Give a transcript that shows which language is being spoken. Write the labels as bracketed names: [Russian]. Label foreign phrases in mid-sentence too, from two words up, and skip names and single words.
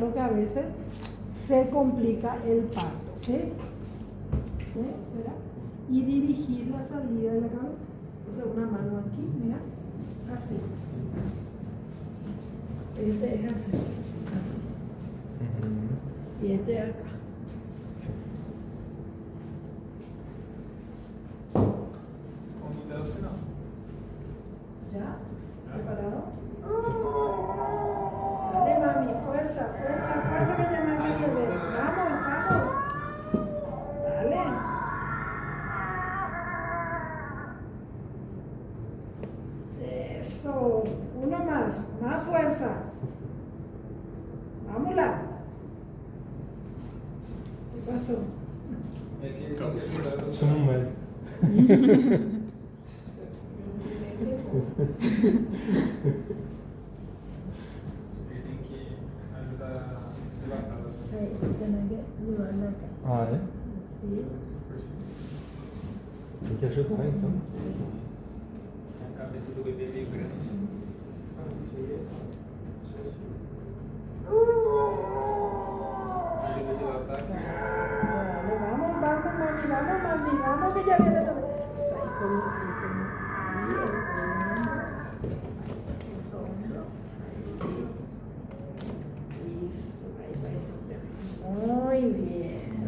[Spanish] Lo que a veces se complica el parto, ¿sí? ¿Sí? ¿Verdad? Y dirigir la salida de la cabeza. Entonces una mano aquí, mira, así. Este es así, así. Y este es acá. [Portuguese] Quando der o sinal. [Spanish] ¿Ya? ¿Preparado? Dale, mami, fuerza, fuerza, fuerza que ya me hace bebé. Vamos, vamos. Dale. Eso. Uno más fuerza. Vámonos. ¿Qué pasó? [Portuguese] É que tem que ajudar. Chama um médico. Ele tem que ajudar a dilatar. [Spanish] Ahí, tienen que ayudarle acá. [Portuguese] Ah, é? [Spanish] Sí. [Portuguese] Tem que ajudar então. A cabeça do bebê é meio grande. Isso aí é fácil. Ajuda a dilatar aqui. [Spanish] Dale, vamos, mami, vamos, que ya viene todo. Pues ahí como muy bien.